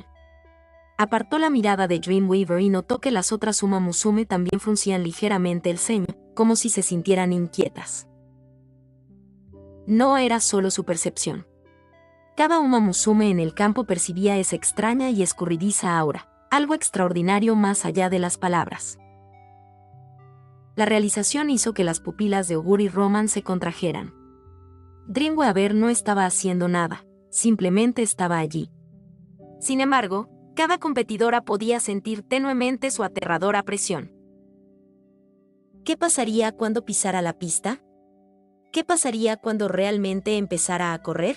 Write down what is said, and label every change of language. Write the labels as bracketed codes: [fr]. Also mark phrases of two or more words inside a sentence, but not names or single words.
[es] Apartó la mirada de Dreamweaver y notó que las otras Uma Musume también fruncían ligeramente el ceño, como si se sintieran inquietas. No era solo su percepción. Cada Uma Musume en el campo percibía esa extraña y escurridiza aura, algo extraordinario más allá de las palabras. La realización hizo que las pupilas de Oguri Roman se contrajeran. Dreamweaver no estaba haciendo nada, simplemente estaba allí. Sin embargo, cada competidora podía sentir tenuemente su aterradora presión. ¿Qué pasaría cuando pisara la pista? ¿Qué pasaría cuando realmente empezara a correr?